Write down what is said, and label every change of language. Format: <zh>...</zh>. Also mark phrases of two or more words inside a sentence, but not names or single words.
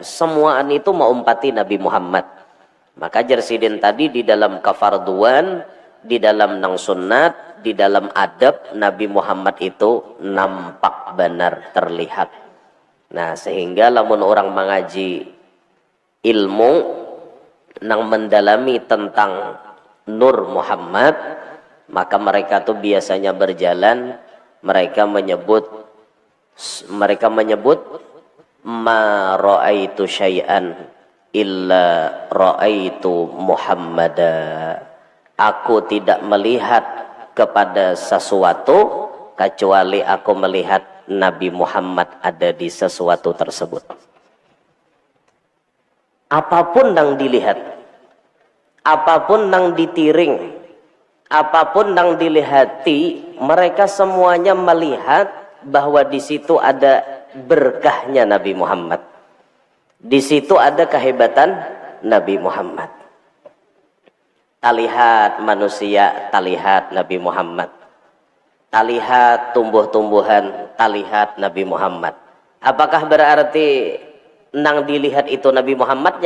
<bjn>Semuaan itu mengumpati Nabi Muhammad. Maka jersidin tadi di dalam kafarduan, di dalam nang sunnat, di dalam adab, Nabi Muhammad itu nampak benar terlihat. Nah, sehingga lamun orang mengaji ilmu nang mendalami tentang Nur Muhammad, maka mereka tuh biasanya berjalan, mereka menyebut</bjn> <ar>ما رأيت شيئا إلا رأيت محمدا.</ar> <id>Aku tidak melihat kepada sesuatu kecuali aku melihat Nabi Muhammad ada di sesuatu tersebut. Apapun yang dilihat, apapun yang ditiring, apapun yang dilihati, mereka semuanya melihat bahwa di situ ada berkahnya Nabi Muhammad. Di situ ada kehebatan Nabi Muhammad.</id> <bjn>Talihat manusia, talihat Nabi Muhammad. Talihat tumbuh-tumbuhan, talihat Nabi Muhammad. Apakah berarti nang dilihat itu Nabi Muhammadnya?</bjn>